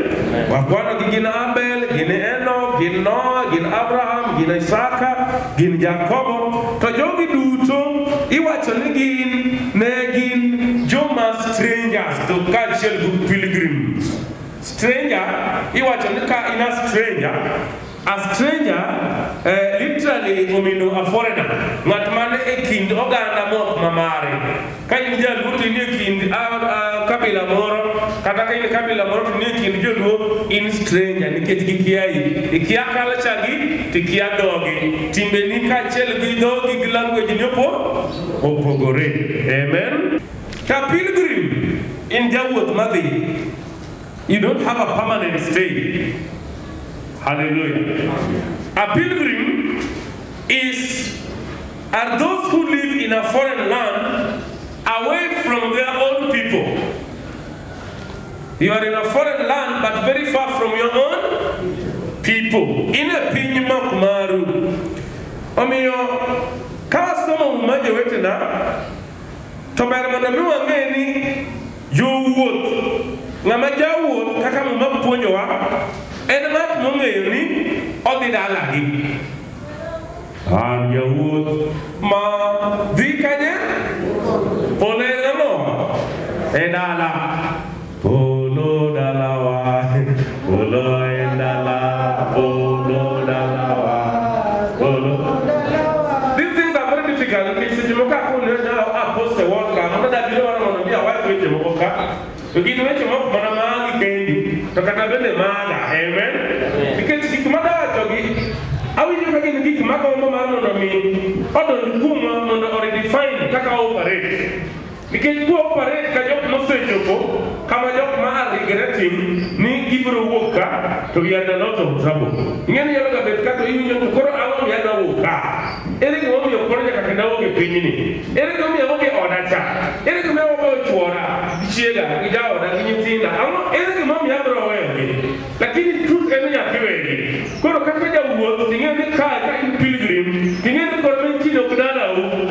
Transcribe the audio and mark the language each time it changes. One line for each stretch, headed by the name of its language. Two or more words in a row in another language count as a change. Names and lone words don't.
Luo (Kenya and Tanzania): Wakwano gi gin Abel, gin Enoch, gin Noah, gin Abraham, gin Isaka, gin Jakobo. To jogi duto iwacho ni ne gin joma strangers to kaachiel gi pilgrims. Stranger iwacho ni ka in
English: a stranger literally
Luo (Kenya and Tanzania): omino
English: a foreigner,
Luo (Kenya and Tanzania): ng'at mane e kind oganda mok mamare. Ka in jaluo to in e kind kabila moro, kata ka in kabila moro to in e kind joluo, in stranger nikech gikiai. Ikia culture gi, tikia dhogi, timbeni kaachiel gi dhogi gi language ni opogore. Amen. Ka pilgrim in jawuoth madhi,
English: you don't have a permanent stay. Hallelujah. A pilgrim are those who live in a foreign land away from their own people. You are in a foreign land but very far from your own people.
Luo (Kenya and Tanzania): In a piny mak maru. Omiyo ka somo majo wetena to ber mondo mi wang'e ni jowuoth, ng'ama jawuoth kaka muma puonjowa en ng'at mong'eyo ni odhi dalagi. An jawuoth ma dhi kanye? Polo e dala. Polo dalawa, polo e dala, polo dalawa, polo.
English: These things are very difficult. Kisi jimoka kune a post a word ka, mada bilo wana mwana biya wai kwe jimoka.
Luo (Kenya and Tanzania): Begini weche moko mana maagi kendi to kata bende maga. Amen. Nikech gik madawachogi awinjo ka gin gik magombo mar mondo mi odonj kuomwa mondo redefine kaka operate. Nikech operate ka jok mosechopo kama jok ma
English: are regretting
Luo (Kenya and Tanzania): ni gibiro wuok ka to
English: we are in a lot of trouble.
Luo (Kenya and Tanzania): Ing'eni nyalo ga bet ka to iwinjo to koro ang'o miya nawuok ka. Ere gima omiyo koro nyaka kendo awuok e pinyni. Ere gima omiyo awuok e oda cha. Ere gima omiyo chuora gi chiega gi jaoda gi nyithinda. Ere gima omiyo abiro weyogi. Lakini truth en ni nyaka iwegi. Koro kaka jawuoth ing'e ni ka in pilgrim, ing'e ni koro menchino ok dalau.